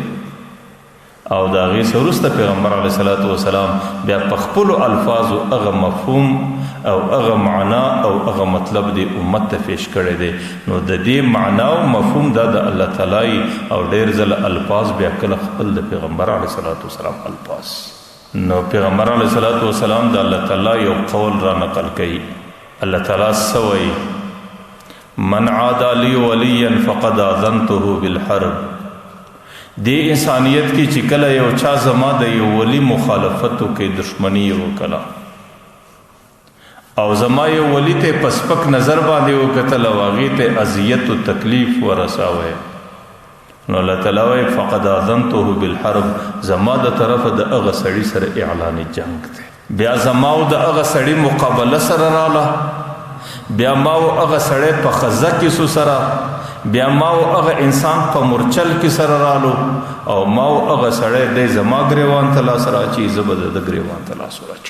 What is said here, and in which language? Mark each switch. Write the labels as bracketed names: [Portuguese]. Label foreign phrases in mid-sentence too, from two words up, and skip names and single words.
[Pashto] او د هغې څه وروسته پیغمبر علیه السلام بیا په خپلو الفاظو هغه مفهوم او هغه معنا او هغه مطلب د امت ته پیش کړی دی. نو د دې معنا او مفهوم دا د الله تعالی او ډېر ځله الفاظ بیا کله خپل د پیغمبر علیه السلام الفاظ. نو پیغمبر علیه السلام د الله تعالی یو قول را نقل کوي. الله تعالی څه وایي؟ [Arabic] من عادى لي وليا فقد آذنته بالحرب. [Pashto] دې انسانیت کې چې کله یو چا زما د یو ولی مخالفت وکړي، دشمني یې وکړه، او زما یو ولی ته په سپک نظر باندې وکتل او هغې ته اذیت و تکلیف ورساوی، نو الله تعالی وایي [Arabic] فقد آذنته بالحرب، [Pashto] زما د طرفه د هغه سړي سره اعلان جنگ دی. بیا زما او د هغه سړي مقابله سره راله، بیا ما او هغه سړی په خزه کې سو سره، بیا ما او هغه انسان په مورچل کې سره رالو، او ما او هغه سړی دی زما ګریوان ته لاس راچي، زه به د ګریوان ته لاس راچوم.